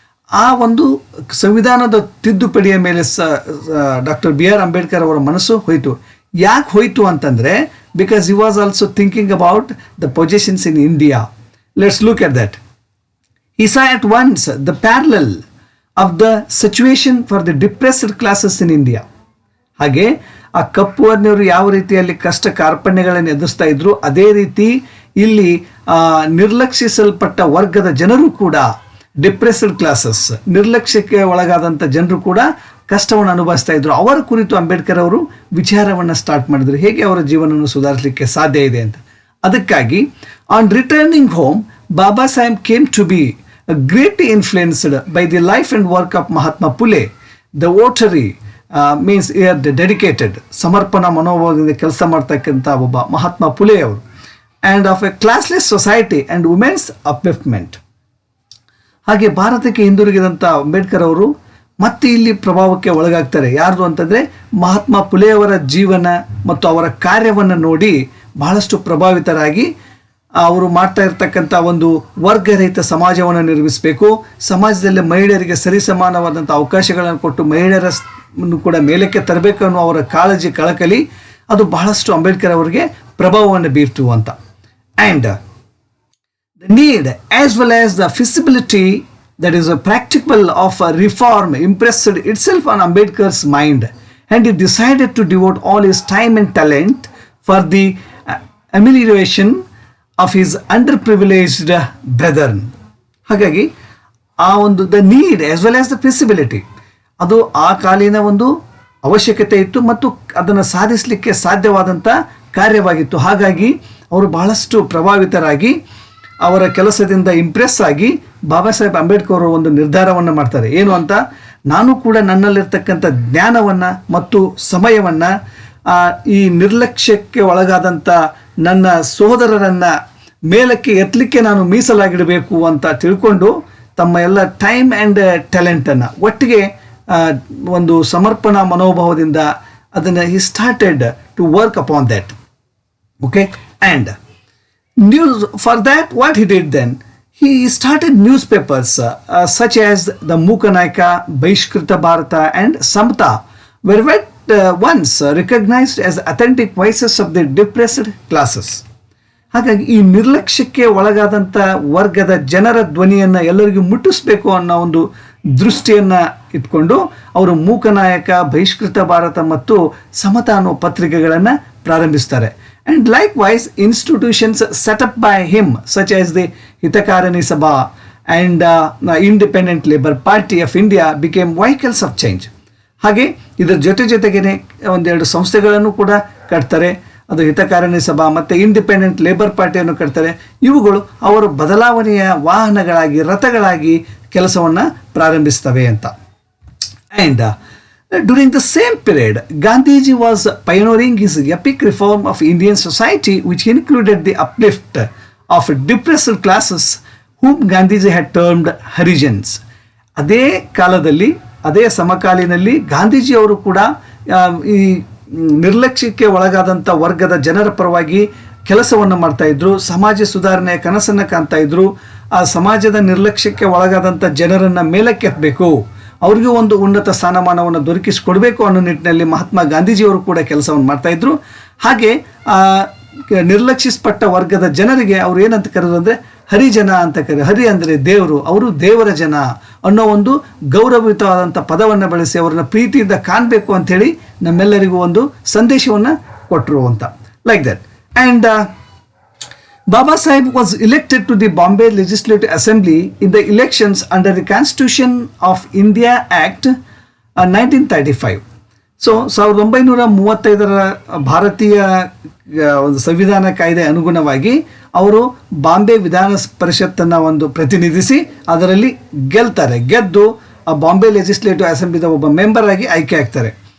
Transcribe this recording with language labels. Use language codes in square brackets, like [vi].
[kn] ಆ ಒಂದು ಸಂವಿಧಾನದ ತಿದ್ದುಪಡಿಯ ಮೇಲೆ ಡಾಕ್ಟರ್ B.R. ಅಂಬೇಡ್ಕರ್ ಅವರ ಮನಸ್ಸು ಹೋಯಿತು. ಯಾಕೆ ಹೋಯಿತು ಅಂತಂದರೆ [en] Because he was also thinking about the positions in India. Let's look at that. He saw at once the parallel of the situation for the depressed classes in India. [kn] ಹಾಗೆ ಆ ಕಪ್ಪು ವರ್ಣೀಯರು ಯಾವ ರೀತಿಯಲ್ಲಿ ಕಷ್ಟ ಕಾರ್ಪಣ್ಯಗಳನ್ನು ಎದುರಿಸ್ತಾ ಇದ್ರು ಅದೇ ರೀತಿ ಇಲ್ಲಿ ನಿರ್ಲಕ್ಷಿಸಲ್ಪಟ್ಟ ವರ್ಗದ ಜನರು ಕೂಡ, [en] depressed classes, [kn] ನಿರ್ಲಕ್ಷ್ಯಕ್ಕೆ ಒಳಗಾದಂಥ ಜನರು ಕೂಡ ಕಷ್ಟವನ್ನು ಅನುಭವಿಸ್ತಾ ಇದ್ರು. ಅವರ ಕುರಿತು ಅಂಬೇಡ್ಕರ್ ಅವರು ವಿಚಾರವನ್ನು ಸ್ಟಾರ್ಟ್ ಮಾಡಿದ್ರು, ಹೇಗೆ ಅವರ ಜೀವನವನ್ನು ಸುಧಾರಿಸಲಿಕ್ಕೆ ಸಾಧ್ಯ ಇದೆ ಅಂತ. ಅದಕ್ಕಾಗಿ [en] on returning home Baba Saheb came to be greatly influenced by the life and work of Mahatma Phule, the votary means the dedicated, [kn] ಸಮರ್ಪಣಾ ಮನೋಭಾವದಿಂದ ಕೆಲಸ ಮಾಡ್ತಕ್ಕಂಥ ಒಬ್ಬ ಮಹಾತ್ಮ ಫುಲೆ ಅವರು, [en] and of a classless society and women's upliftment. [kn] ಹಾಗೆ ಭಾರತಕ್ಕೆ ಹಿಂದಿರುಗಿದಂಥ ಅಂಬೇಡ್ಕರ್ ಅವರು ಮತ್ತೆ ಇಲ್ಲಿ ಪ್ರಭಾವಕ್ಕೆ ಒಳಗಾಗ್ತಾರೆ. ಯಾರ್ದು ಅಂತಂದರೆ ಮಹಾತ್ಮ ಫುಲೆಯವರ ಜೀವನ ಮತ್ತು ಅವರ ಕಾರ್ಯವನ್ನು ನೋಡಿ ಬಹಳಷ್ಟು ಪ್ರಭಾವಿತರಾಗಿ ಅವರು ಮಾಡ್ತಾ ಇರ್ತಕ್ಕಂಥ ಒಂದು ವರ್ಗರಹಿತ ಸಮಾಜವನ್ನು ನಿರ್ಮಿಸಬೇಕು, ಸಮಾಜದಲ್ಲಿ ಮಹಿಳೆಯರಿಗೆ ಸರಿಸಮಾನವಾದಂಥ ಅವಕಾಶಗಳನ್ನು ಕೊಟ್ಟು ಮಹಿಳೆಯರನ್ನು ಕೂಡ ಮೇಲಕ್ಕೆ ತರಬೇಕು ಅನ್ನೋ ಅವರ ಕಾಳಜಿ, ಕಳಕಳಿ ಅದು ಬಹಳಷ್ಟು ಅಂಬೇಡ್ಕರ್ ಅವರಿಗೆ ಪ್ರಭಾವವನ್ನು ಬೀರ್ತು ಅಂತ. [en] And the need as well as the feasibility that is a practical of a reform impressed itself on Ambedkar's mind, and he decided to devote all his time and talent for the amelioration of his underprivileged brethren. [kn] ಹಾಗಾಗಿ ಆ ಒಂದು [en] the need as well as the feasibility [kn] ಅದು ಆ ಕಾಲಿನ ಒಂದು ಅವಶ್ಯಕತೆ ಇತ್ತು ಮತ್ತು ಅದನ್ನು ಸಾಧಿಸಲಿಕ್ಕೆ ಸಾಧ್ಯವಾದಂಥ ಕಾರ್ಯವಾಗಿತ್ತು. ಹಾಗಾಗಿ ಅವರು ಬಹಳಷ್ಟು ಪ್ರಭಾವಿತರಾಗಿ ಅವರ ಕೆಲಸದಿಂದ ಇಂಪ್ರೆಸ್ ಆಗಿ ಬಾಬಾ ಸಾಹೇಬ್ ಅಂಬೇಡ್ಕರ್ ಅವರು ಒಂದು ನಿರ್ಧಾರವನ್ನು ಮಾಡ್ತಾರೆ. ಏನು ಅಂತ, ನಾನು ಕೂಡ ನನ್ನಲ್ಲಿರ್ತಕ್ಕಂಥ ಜ್ಞಾನವನ್ನು ಮತ್ತು ಸಮಯವನ್ನು ಈ ನಿರ್ಲಕ್ಷ್ಯಕ್ಕೆ ಒಳಗಾದಂಥ ನನ್ನ ಸಹೋದರರನ್ನು ಮೇಲಕ್ಕೆ ಎತ್ತಲಿಕ್ಕೆ ನಾನು ಮೀಸಲಾಗಿಡಬೇಕು ಅಂತ ತಿಳ್ಕೊಂಡು ತಮ್ಮ ಎಲ್ಲ ಟೈಮ್ ಆ್ಯಂಡ್ ಟ್ಯಾಲೆಂಟನ್ನು ಒಟ್ಟಿಗೆ ಒಂದು ಸಮರ್ಪಣಾ ಮನೋಭಾವದಿಂದ ಅದನ್ನು [en] He started to work upon that. Okay, and news for that what he did then, he started newspapers such as the Mukanayaka, Baishkrita Bharata and Samta were once recognized as authentic voices of the depressed classes. [kn] ಹಾಗಾಗಿ ಈ ನಿರ್ಲಕ್ಷ್ಯಕ್ಕೆ ಒಳಗಾದಂಥ ವರ್ಗದ ಜನರ ಧ್ವನಿಯನ್ನು ಎಲ್ಲರಿಗೂ ಮುಟ್ಟಿಸ್ಬೇಕು ಅನ್ನೋ ಒಂದು ದೃಷ್ಟಿಯನ್ನು ಇಟ್ಕೊಂಡು ಅವರು ಮೂಕನಾಯಕ, ಬಹಿಷ್ಕೃತ ಭಾರತ ಮತ್ತು ಸಮತ ಅನ್ನೋ ಪತ್ರಿಕೆಗಳನ್ನು ಪ್ರಾರಂಭಿಸ್ತಾರೆ. [en] And likewise, institutions set up by him, such as the Hitakarani Sabha and the Independent Labour Party of India, became vehicles of change. [kn] ಹಾಗೆ ಇದರ ಜೊತೆಗೇನೆ ಒಂದೆರಡು ಸಂಸ್ಥೆಗಳನ್ನು ಕೂಡ ಕಟ್ತಾರೆ. ಅದು ಹಿತಕಾರಣಿ ಸಭಾ ಮತ್ತು ಇಂಡಿಪೆಂಡೆಂಟ್ ಲೇಬರ್ ಪಾರ್ಟಿಯನ್ನು ಕಟ್ತಾರೆ. ಇವುಗಳು ಅವರು ಬದಲಾವಣೆಯ ವಾಹನಗಳಾಗಿ, ರಥಗಳಾಗಿ ಕೆಲಸವನ್ನು ಪ್ರಾರಂಭಿಸ್ತವೆ ಅಂತ. [en] And during the same period, Gandhiji was pioneering his epic reform of Indian society, which included the uplift of depressed classes whom Gandhiji had termed Harijans. [kn] ಅದೇ ಕಾಲದಲ್ಲಿ, ಅದೇ ಸಮಕಾಲೀನಲ್ಲಿ ಗಾಂಧೀಜಿ ಅವರು ಕೂಡ ಈ ನಿರ್ಲಕ್ಷ್ಯಕ್ಕೆ ಒಳಗಾದಂಥ ವರ್ಗದ ಜನರ ಪರವಾಗಿ ಕೆಲಸವನ್ನು ಮಾಡ್ತಾ ಇದ್ರು, ಸಮಾಜ ಸುಧಾರಣೆಯ ಕನಸನ್ನು ಕಾಣ್ತಾ ಇದ್ರು. ಆ ಸಮಾಜದ ನಿರ್ಲಕ್ಷ್ಯಕ್ಕೆ ಒಳಗಾದಂಥ ಜನರನ್ನು ಮೇಲಕ್ಕೆತ್ತಬೇಕು, ಅವ್ರಿಗೂ ಒಂದು ಉನ್ನತ ಸ್ಥಾನಮಾನವನ್ನು ದೊರಕಿಸಿಕೊಡ್ಬೇಕು ಅನ್ನೋ ನಿಟ್ಟಿನಲ್ಲಿ ಮಹಾತ್ಮ ಗಾಂಧೀಜಿಯವರು ಕೂಡ ಕೆಲಸವನ್ನು ಮಾಡ್ತಾ ಇದ್ರು. ಹಾಗೆ ನಿರ್ಲಕ್ಷಿಸಲ್ಪಟ್ಟ ವರ್ಗದ ಜನರಿಗೆ ಅವ್ರು ಏನಂತ ಕರೆದ್ರು ಅಂದರೆ ಹರಿಜನ ಅಂತ ಕರೀತಾರೆ. ಹರಿ ಅಂದರೆ ದೇವರು, ಅವರು ದೇವರ ಜನ ಅನ್ನೋ ಒಂದು ಗೌರವಯುತವಾದಂಥ ಪದವನ್ನು ಬಳಸಿ ಅವ್ರನ್ನ ಪ್ರೀತಿಯಿಂದ ಕಾಣಬೇಕು ಅಂಥೇಳಿ ನಮ್ಮೆಲ್ಲರಿಗೂ ಒಂದು ಸಂದೇಶವನ್ನು ಕೊಟ್ಟರು ಅಂತ. [en] Like that. And Baba Sahib was elected to the Bombay Legislative Assembly in the elections under the Constitution of India Act 1935. [kn] So 1935ರ ಭಾರತೀಯ ಒಂದು ಸಂವಿಧಾನ ಕಾಯ್ದೆ ಅನುಗುಣವಾಗಿ ಅವರು ಬಾಂಬೆ ವಿಧಾನ ಪರಿಷತ್ತನ್ನು ಒಂದು ಪ್ರತಿನಿಧಿಸಿ ಅದರಲ್ಲಿ ಗೆದ್ದು ಆ ಬಾಂಬೆ ಲೆಜಿಸ್ಲೇಟಿವ್ ಅಸೆಂಬ್ಲಿದ ಒಬ್ಬ ಮೆಂಬರ್ ಆಗಿ ಆಯ್ಕೆ ಆಗ್ತಾರೆ.